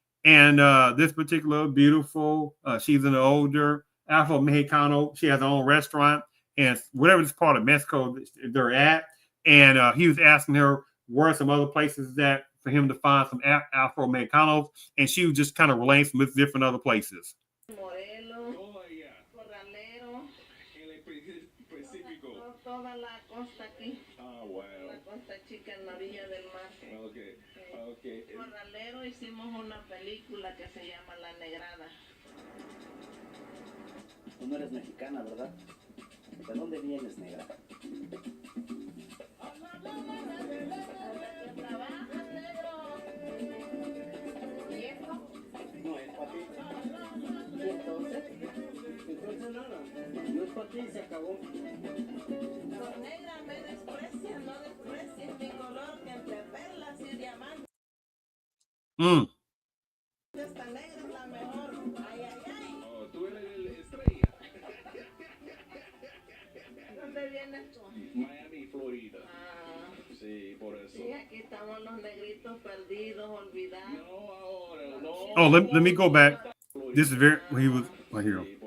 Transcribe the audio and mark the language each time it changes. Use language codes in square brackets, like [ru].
[en] And this particular beautiful, she's an older Afro-Mexicano. She has her own restaurant and whatever this part of Mexico they're at. And he was asking her where are some other places that for him to find some Afro-Mexicanos, and she was just kind of relaying some different other places. [es] Morelos, Corralero, toda la costa aquí. Ah, wow. La costa chica en la orilla del mar. Okay. Okay. Corralero hicimos una película que se llama La Negrada. Tú no eres mexicana, ¿verdad? ¿De dónde vienes, negra? No es para ti. ¿Y entonces? Entonces nada. No es para ti, se acabó. Los negras me desprecian, no desprecian mi color que entre perlas y diamantes. Esta negra es la mejor. Ay, ay, ay. Oh, tú eres el estrella. ¿Dónde vienes tú? Miami, Florida. Sí, por eso. Sí, aquí estamos los negritos perdidos, olvidados. No, ahora, no. [en] Oh, let me go back. This is very he was right here.